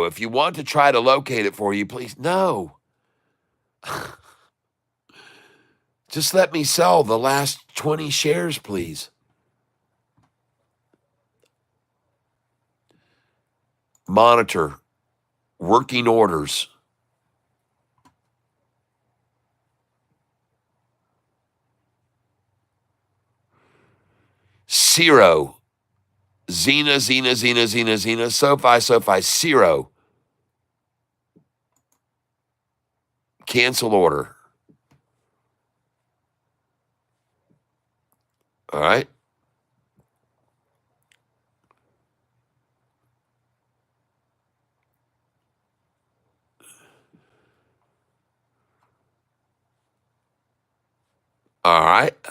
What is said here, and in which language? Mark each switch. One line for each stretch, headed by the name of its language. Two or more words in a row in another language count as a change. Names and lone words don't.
English: If you want to try to locate it for you, please. No. Just let me sell the last 20 shares, please. Monitor. Working orders. Zero. Zena, Zena, Zena, Zena, Zena. SoFi, SoFi. Zero. Cancel order. All right. All right.